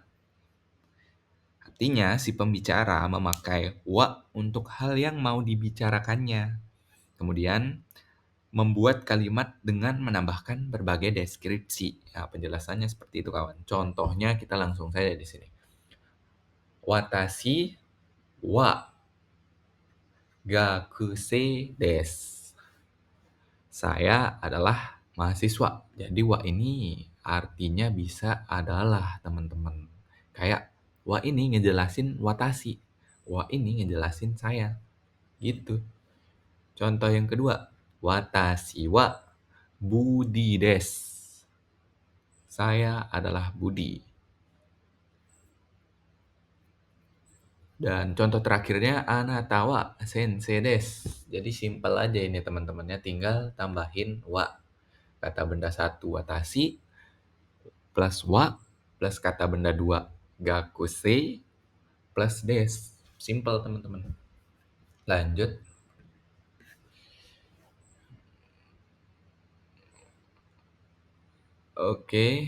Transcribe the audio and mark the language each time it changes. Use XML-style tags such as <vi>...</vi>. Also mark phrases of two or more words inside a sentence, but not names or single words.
<id>Artinya si pembicara memakai wa untuk hal yang mau dibicarakannya. Kemudian membuat kalimat dengan menambahkan berbagai deskripsi. Ya, penjelasannya seperti itu kawan. Contohnya kita langsung saja di sini.</id> <ja>私は学生です.</ja> <id>Saya adalah mahasiswa. Jadi wa ini artinya bisa adalah, teman-teman. Kayak wa ini ngejelasin watashi. Wa ini ngejelasin saya. Gitu. Contoh yang kedua.</id> <ja>私はBudiです.</ja> <id>Saya adalah Budi. Dan contoh terakhirnya</id> <ja>あなたは先生です.</ja> <id>Jadi simpel aja ini teman-temannya, tinggal tambahin wa. Kata benda 1 watashi plus wa plus kata benda 2 gakusei plus desu. Simpel teman-teman. Lanjut. Oke.</id>